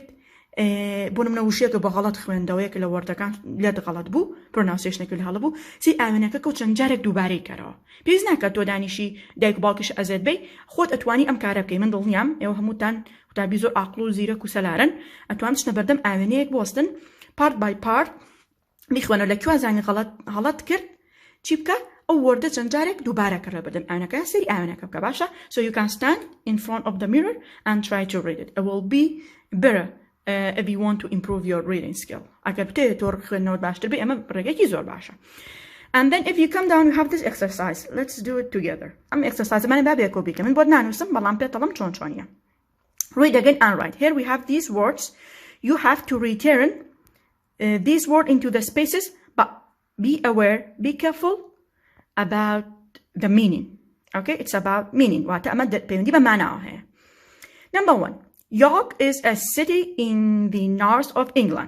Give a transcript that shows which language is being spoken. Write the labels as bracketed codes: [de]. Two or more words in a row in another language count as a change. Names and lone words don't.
[ckb] بۆ نمونە وشەیەکە بە غەڵەت خوێندەوەیەکە لە وەردەکان لێت غەڵەت بوو پرۆناوسیشنێکی لە هەڵە بوو سی ئاوێنەکە کە چەند جارێک دووبارەی کەرەوە پێویست ناکات تۆ دانیشی دایک و باوکیش ئەزێت بێ خۆت ئەتوانی ئەم کارە بکەی من دڵنیام ئێوە هەمووتان قوتابی زۆر عاقڵ و زیرەک و سەلارن ئەتوان بچنە بەردەم ئاوێنەیەک بۆستن [en] part by part [ckb] بیخوێنەوە لە کوێ زانی هەڵەت کرد چی بکە ئەو وەردە چەند جارێک دووبارە کە لە بەردەم ئاوێنەکە سەری ئاوێنەکە بکە باشە [en] so you can stand in front of the mirror and try to read it. It will be better if you want to improve your reading skill. [ckb] ئەگەر بتێت تۆ خوێندنەوەت باشتر بێ ئەمە ڕێگەیەکی زۆر باشە. [en] And then if you come down you have this exercise. Let's do it together. [ckb] ئەم exercise مانە بابێ کۆ بیکەم من بۆت نانووسم بەڵام پێتەڵم چۆن چۆنیە. [en] Read again and write. Here we have these words. You have to return these words into the spaces, but be aware, be careful about the meaning. Okay, it's about meaning. Number 1, York is a city in the north of England.